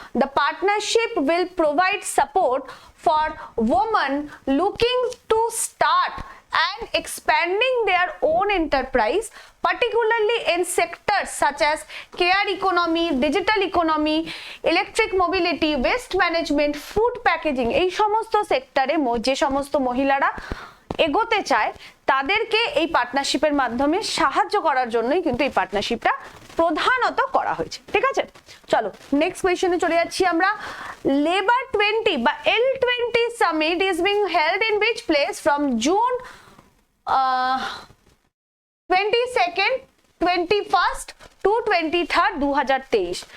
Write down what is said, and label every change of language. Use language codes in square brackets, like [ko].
[en] The partnership will provide support for women looking to start and expanding their own enterprise, particularly in sectors such as care economy, digital economy, electric mobility, waste management, food packaging। [bn] এই সমস্ত সেক্টরে যে সমস্ত মহিলারা এগোতে চায় তাদেরকে এই পার্টনারশিপের মাধ্যমে সাহায্য করার জন্যই কিন্তু এই পার্টনারশিপটা প্রধানত করা হয়েছে, ঠিক আছে। চলো নেক্সট কোয়েশ্চনে চলে যাচ্ছি আমরা। [en] Labour 20 বা L20 summit is being held in which place from June 22nd, 21st to 23rd 2023।